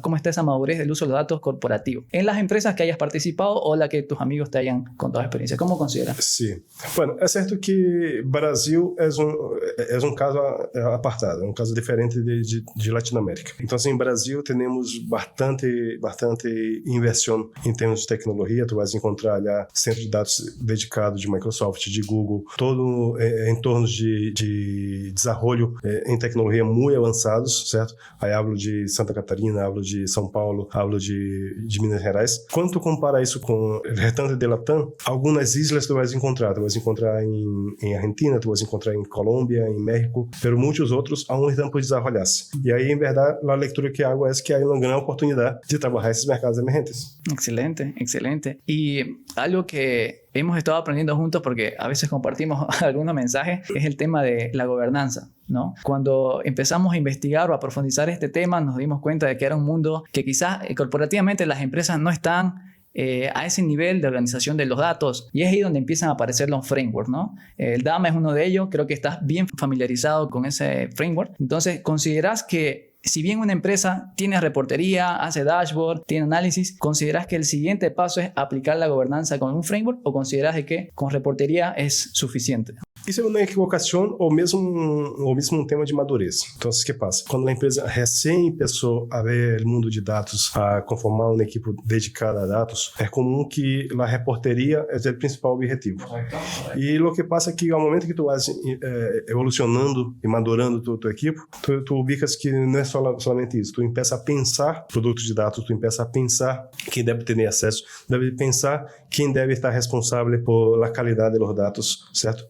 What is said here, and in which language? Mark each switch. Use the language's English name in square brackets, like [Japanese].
[Spanish] ¿Cómo está esa madurez del uso de los datos corporativos? En las empresas que hayas participado o la que tus amigos te hayan contado experiencia, ¿cómo consideras? Sí. Bueno, es cierto que Brasil es un caso apartado, un caso diferente de Latinoamérica. Entonces, en Brasil tenemos bastante inversión en términos de tecnologia. [Portuguese] Tu vas encontrar allá centro de dados dedicado de Microsoft, de Google, todo entornos de desenvolvimento em tecnologia muito avançados, certo? [Spanish] Aí hablo de Santa Catarina, hablo de São Paulo, hablo de Minas Gerais. [Portuguese] Quando tu compara isso com o restante de Latam, algumas islas tu vas encontrar em Argentina, tu vas encontrar em Colômbia, em México, pero muitos outros aún estão por desenvolver-se. E aí, em verdade, a leitura que hago é que há uma [Spanish] gran oportunidad de trabajar esos mercados emergentes. Excelente. Y algo que hemos estado aprendiendo juntos, porque a veces compartimos algunos mensajes, es el tema de la gobernanza, ¿no? Cuando empezamos a investigar o a profundizar este tema, nos dimos cuenta de que era un mundo que quizás corporativamente las empresas no están a ese nivel de organización de los datos, y es ahí donde empiezan a aparecer los frameworks, ¿no? El DAMA es uno de ellos, creo que estás bien familiarizado con ese framework. Entonces, ¿consideras que si bien una empresa tiene reportería, hace dashboard, tiene análisis, ¿consideras que el siguiente paso es aplicar la gobernanza con un framework o consideras de que con reportería es suficiente? [Portuguese] Isso é uma equivocação ou mesmo um tema de madurez. Então, o que passa? Quando a empresa recém começou a ver o mundo de dados, a conformar uma equipe dedicada a dados, é comum que a reporteria é o principal objetivo. E o que passa é que ao momento que tu vas evolucionando e madurando tua equipe, tu ubicas que não é somente isso. Tu começa a pensar produtos de dados, tu começa a pensar quem deve ter acesso, deve pensar quem deve estar responsável por a qualidade dos dados, certo?